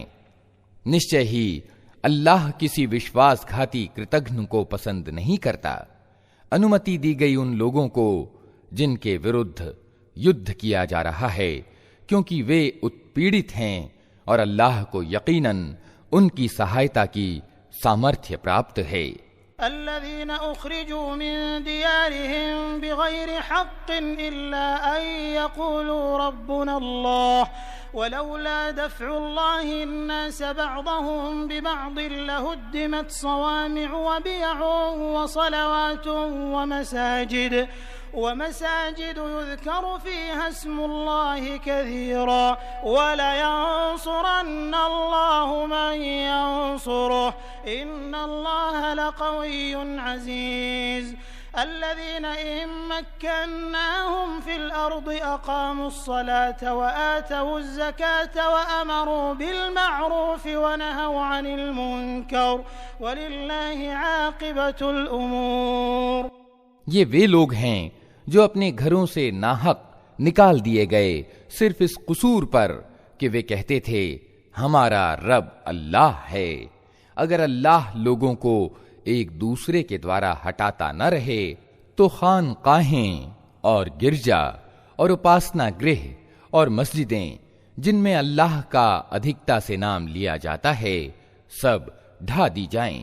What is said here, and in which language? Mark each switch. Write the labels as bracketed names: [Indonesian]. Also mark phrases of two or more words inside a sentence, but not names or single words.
[Hindi] निश्चय ही अल्लाह किसी विश्वासघाती कृतघ्न को पसंद नहीं करता। अनुमति दी गई उन लोगों को जिनके विरुद्ध युद्ध किया जा रहा है, क्योंकि वे उत्पीड़ित हैं और अल्लाह को यकीनन उनकी सहायता की सामर्थ्य प्राप्त है। [Arabic] الذين أخرجوا من ديارهم بغير حق إلا أن يقولوا ربنا الله ولولا دفع الله الناس بعضهم ببعض لهدمت صوامع وبيع وصلوات ومساجد يذكر فيها اسم الله كثيرا ولينصرن الله من ينصره إن الله لقوي عزيز الذين إن مكناهم في الأرض أقاموا الصلاة وآتوا الزكاة وأمروا بالمعروف ونهوا عن المنكر ولله عاقبة الأمور. [Hindi] ये वे लोग हैं जो अपने घरों से नाहक निकाल दिए गए सिर्फ इस कसूर पर कि वे कहते थे हमारा रब अल्लाह है। अगर अल्लाह लोगों को एक दूसरे के द्वारा हटाता न रहे तो खानकाहें और गिरजा और उपासना गृह और मस्जिदें जिनमें अल्लाह का अधिकता से नाम लिया जाता है सब ढा दी जाएं।